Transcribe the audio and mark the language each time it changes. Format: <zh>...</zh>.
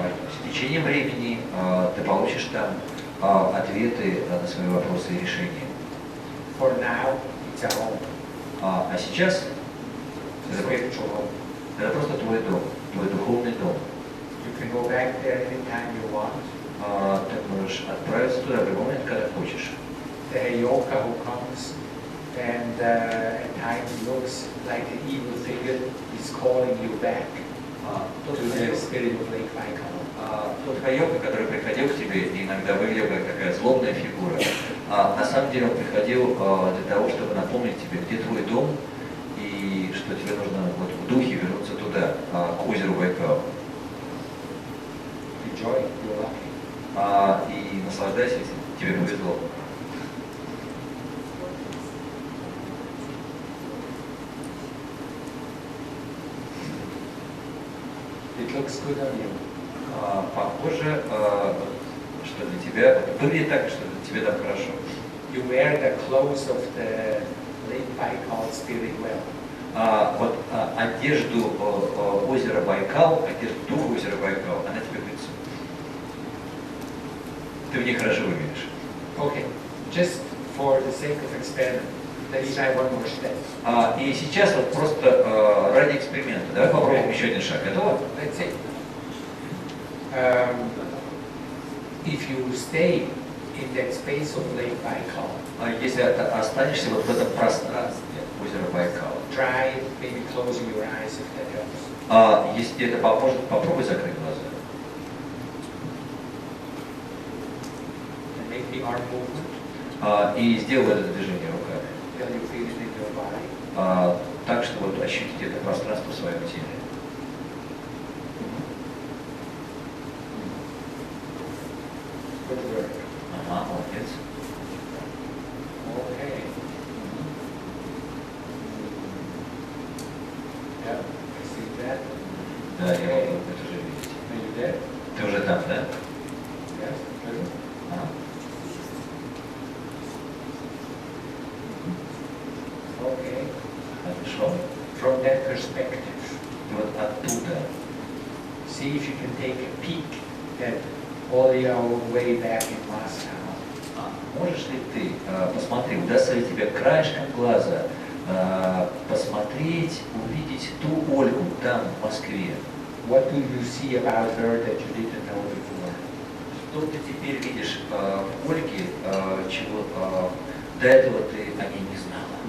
<ru>С течением времени ты получишь там ответы на свои вопросы и решения.</ru> <en>For now, it's a home.</en> <ru>А сейчас</ru> <en>It's a spiritual home.</en> <ru>это просто твой дом, твой духовный дом.</ru> <en>You can go back there anytime you want.</en> <ru>Ты можешь отправиться туда в любой момент, когда хочешь.</ru> <en>The Heyoka who comes and at times looks like an evil figure is calling you back to the spirit of Lake Baikal.</en> <ru>Тот хайока, который приходил к тебе и иногда выглядел как такая злобная фигура, на самом деле он приходил для того, чтобы напомнить тебе, где твой дом, и что тебе нужно вот в духе вернуться туда, к озеру Байкал.</ru> <en>Enjoy, you're lucky.</en> <ru>И наслаждайся этим, тебе повезло.</ru> <en>It looks good on you.</en> <ru>Похоже, что для тебя, выглядит так, что для тебя там хорошо.</ru> <en>You wear the clothes of the Lake Baikal spirit well.</en> <ru>Вот одежду озера Байкал, одежду духа озера Байкал, она тебе к лицу. Ты в ней хорошо выглядишь.</ru> <en>Okay, just for the sake of experiment, let's try one more step.</en> <ru>И сейчас вот просто ради эксперимента, давай попробуем еще один шаг. Готово?</ru> <en>Let's see. If you stay in that space of Lake Baikal,</en> <ru>Если останешься вот в этом пространстве озера Байкал,</ru> <en>try maybe closing your eyes if that helps.</en> <ru>если это поможет, попробуй закрыть глаза.</ru> <en>And make the arm movement</en> <ru>И сделай это движение руками.</ru> <en>till you feel it in your body.</en> <ru>Так, что вот ощутить это пространство в своем теле.</ru> <en>Good work.</en> <ru>Молодец.</ru> <en>Okay. Yeah, I see that.</en> <ru>Да, я могу это уже видеть.</ru> <en>Are you there?</en> <ru>Ты уже там, да?</ru> <en>Yes, good. Okay.</en> <ru>Хорошо.</ru> <en>From that perspective,</en> <ru>И вот оттуда</ru> <en>see if you can take a peek at all your way back in Moscow.</en> <ru>можешь ли ты, посмотри, удастся ли тебе краешком глаза посмотреть, увидеть ту Ольгу там, в Москве?</ru> <en>What do you see about her that you didn't know before?</en> <ru>Что ты теперь видишь в Ольге, чего до этого ты о ней не знала?</ru>